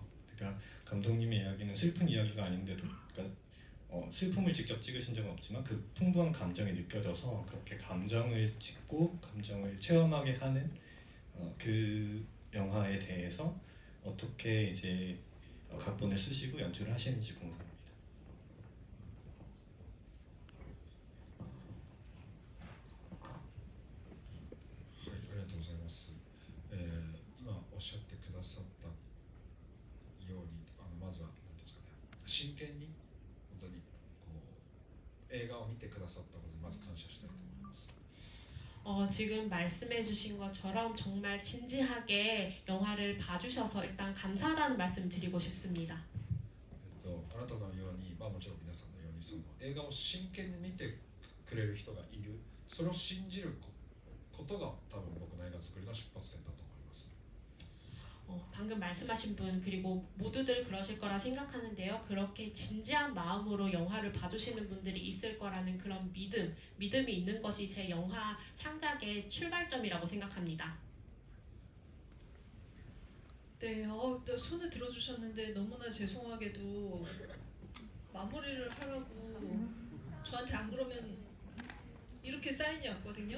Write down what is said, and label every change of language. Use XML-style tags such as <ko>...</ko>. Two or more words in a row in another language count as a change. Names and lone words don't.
<ko>그러니까 감독님의 이야기는 슬픈 이야기가 아닌데도 그러니까 슬픔을 직접 찍으신 적은 없지만 그 풍부한 감정이 느껴져서 그렇게 감정을 찍고 감정을 체험하게 하는 그 영화에 대해서 어떻게 이제 각본을 쓰시고 연출을 하시는지 궁금합니다.</ko> <ja>ありがとうございます。今おっしゃってくださったようにまずは何ていうんですかね、真剣に本当にこう映画を見てくださったことにまず感謝したいと思います。</ja> <ko>지금 말씀해주신 것처럼 정말 진지하게 영화를 봐주셔서 일단 감사하다는 말씀 드리고 싶습니다.</ko> <ja>あなたのように、もちろん皆さんのようにその映画を真剣に見てくれる人がいる、それを信じることが多分僕の映画作りの出発点だと思います。</ja> <ko>방금 말씀하신 분 그리고 모두들 그러실 거라 생각하는데요. 그렇게 진지한 마음으로 영화를 봐주시는 분들이 있을 거라는 그런 믿음이 있는 것이 제 영화 창작의 출발점이라고 생각합니다. 네, 또 손을 들어주셨는데 너무나 죄송하게도 마무리를 하라고 저한테 안 그러면 이렇게 사인이 왔거든요.</ko>